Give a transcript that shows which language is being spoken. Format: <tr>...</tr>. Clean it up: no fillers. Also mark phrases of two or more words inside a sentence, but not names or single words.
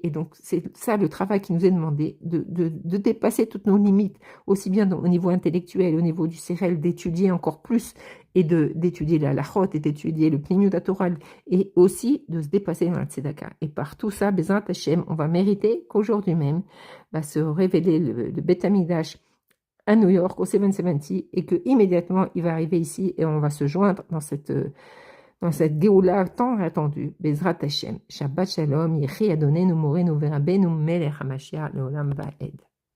<fr>Et donc, c'est ça le travail qui nous est demandé, de dépasser toutes nos limites, aussi bien au niveau intellectuel, au niveau du Sérel, d'étudier encore plus et d'étudier la Lachot et d'étudier le</fr> <he>פנימיות התורה</he> <fr>et aussi de se dépasser dans la Tzedaka. Et par tout ça,</fr> <he>בעזרת השם,</he> <fr>on va mériter qu'aujourd'hui même va se révéler le</fr> <he>בית המקדש</he> <fr>à New York, au 770, et que immédiatement il va arriver ici et on va se joindre dans cette Géoula tant attendue.</fr> <he>בעזרת השם. שבת שלום, יחי אדוננו, nous מורנו ורבנו, מלך המשיח, לעולם ועד.</he>